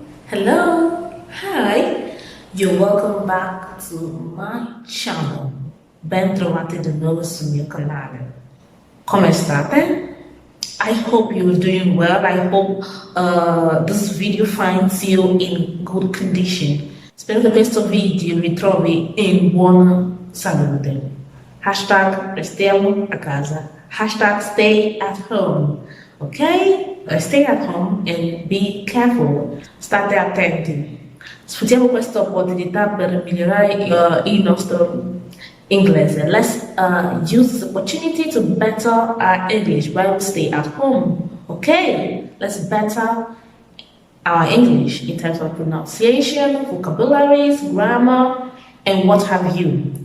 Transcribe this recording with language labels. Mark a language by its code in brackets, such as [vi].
[en] Hello, hi, you're welcome back to my channel. [it] Ben trovati di nuovo sul mio canale. Come state? [en] I hope you're doing well. I hope this video finds you in good condition. [it] Spero che questo video vi trovi in buona salute. Hashtag restiamo a casa. [en] Hashtag stay at home. Ok? Stay at home and be careful. [it] State attenti. Sfruttiamo questa opportunità per migliorare il nostro inglese. [en] Let's use this opportunity to better our English while we stay at home. Okay? Let's better our English in terms of pronunciation, vocabularies, grammar, and what have you.